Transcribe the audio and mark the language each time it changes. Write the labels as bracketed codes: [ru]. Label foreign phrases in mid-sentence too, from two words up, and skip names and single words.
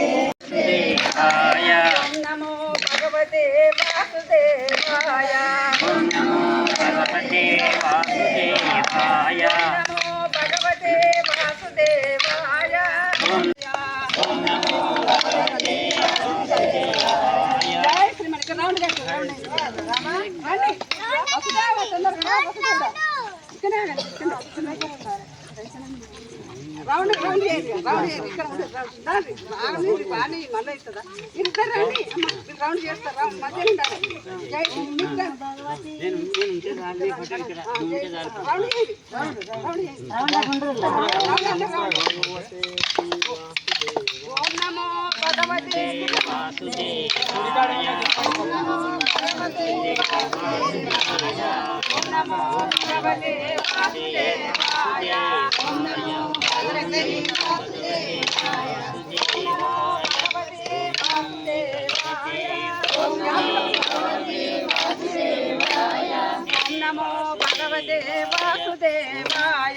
[sa] దేవాయ ఓం నమో భగవతే వాసుదేవాయ ఓం నమో భగవతే వాసుదేవాయ నమో భగవతే వాసుదేవాయ ఓం నమో [te] జై శ్రీమన్ ఇక్కడ రౌండ్ కట్టు రౌండ్ రామా రండి వసుదేవ తొందరగా వసుదేవ ఇక్కడే రౌండ్ రౌండ్ చేయండి ఇక్కడ ఉండదు రండి బాగా బాగానే మళ్ళీ అవుతుందా ఇద్దరు రండి అమ్మ మీరు రౌండ్ చేస్తారు రౌండ్ మధ్య ఉండాలి జై రౌండ్ చేయండి [sa] ఓం నమో భగవతే ఓం నమో భగవతే వాసుదేవాయ ఓం నమో భగవతే వాసుదేవాయ ఓం నమో భగవతే వాసుదేవాయ